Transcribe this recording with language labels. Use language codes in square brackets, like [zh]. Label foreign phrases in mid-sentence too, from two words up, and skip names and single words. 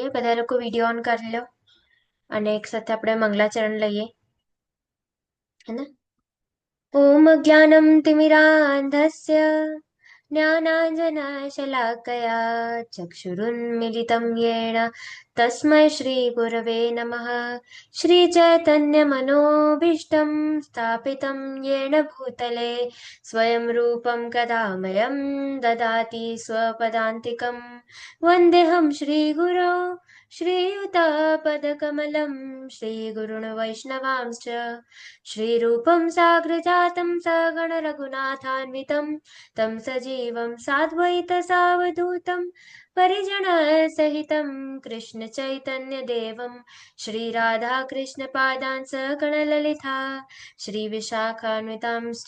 [gu] બધા લોકો વિડીયો ઓન કરી લો અને એક સાથે આપણે મંગલાચરણ લઈએ, હે ને. [sa] ઓમ જ્ઞાનમ તિમિરાંધસ્ય જ્ઞાનાંજનશલાકયા ચક્ષુરુન્મિલિतं येन તસ્मै શ્રી ગુરવે નમઃ. श्रीचैतन्यमनोभीष्टं स्थापितं येन भूतले स्वयं रूपं कदामयं ददाति स्वपदान्तिकं वन्देऽहं श्रीगुरो श्रीयुतापदकमलं श्रीगुरुन् वैष्णवांश्च श्रीरूपं साग्रजातं सगणरघुनाथान्वितं तं सजीवं साद्वैतसावधूतं परिजनसहितं कृष्णचैतन्यदेवं श्रीराधाकृष्णपादान् सकलललिता श्रीविशाखान्वितांश्च।